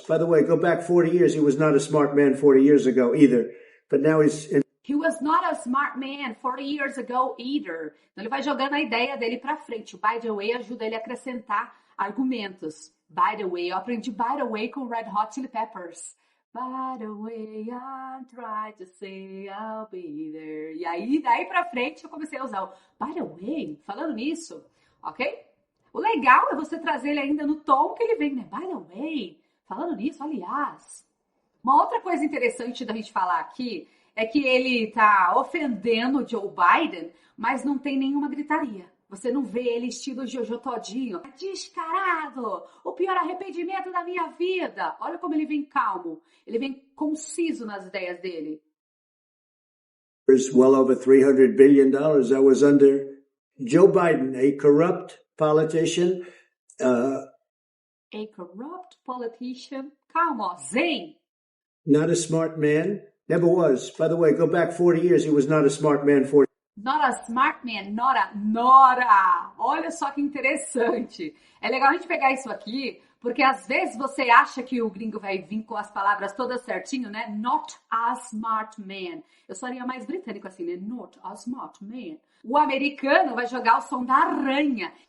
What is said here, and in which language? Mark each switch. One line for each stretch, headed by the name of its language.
English: By the way, go back 40 years, he was not a smart man 40 years ago either. But now he's... He was not a smart man 40 years ago either.
Portuguese: Então ele vai jogando a ideia dele pra frente. O by the way ajuda ele a acrescentar argumentos.
English: By the way,
Portuguese: eu aprendi by the way com Red Hot Chili Peppers.
English: By the way, I try to say I'll be there.
Portuguese: E aí, daí pra frente, eu comecei a usar o by the way, falando nisso, ok? O legal é você trazer ele ainda no tom que ele vem, né?
English: By the way,
Portuguese: falando nisso, aliás. Uma outra coisa interessante da gente falar aqui é que ele tá ofendendo o Joe Biden, mas não tem nenhuma gritaria. Você não vê ele estilo Jojo Todinho. Descarado! O pior arrependimento da minha vida! Olha como ele vem calmo. Ele vem conciso nas ideias dele.
English: Well over $300 billion. I was under Joe Biden, a corrupt politician. A corrupt politician.
Portuguese: Calma, ó.
English: Zen. Not a smart man. Never was. By the way, go back 40 years, he was not a smart man 40. Not a smart man, Nora.
Portuguese: Olha só que interessante. É legal a gente pegar isso aqui, porque às vezes você acha que o gringo vai vir com as palavras todas certinho, né?
English: Not a smart man.
Portuguese: Eu soaria mais britânico assim, né?
English: Not a smart man.
Portuguese: O americano vai jogar o som da aranha.